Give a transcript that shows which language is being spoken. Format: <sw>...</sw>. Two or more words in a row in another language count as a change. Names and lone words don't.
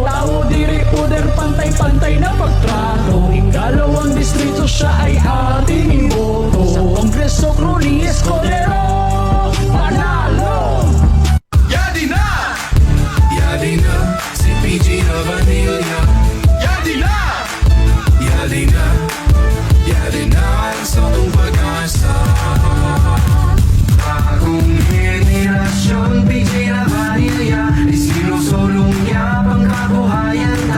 <bik>Tao, diri, poder, pantay-pantay na pagtrato.</bik> <tl>Ikalawang distrito siya ay ating iboto. Sa Kongreso, Rudy Escudero, panalo!</tl> <bik>Yadina, si PG na Vanilla. Yadina, ang samong pag-asa.</bik> <tl>Bagong henerasyon, PG na Vanilla.</tl> <bik>Isinusulong niya pang kabuhayan ta.</bik>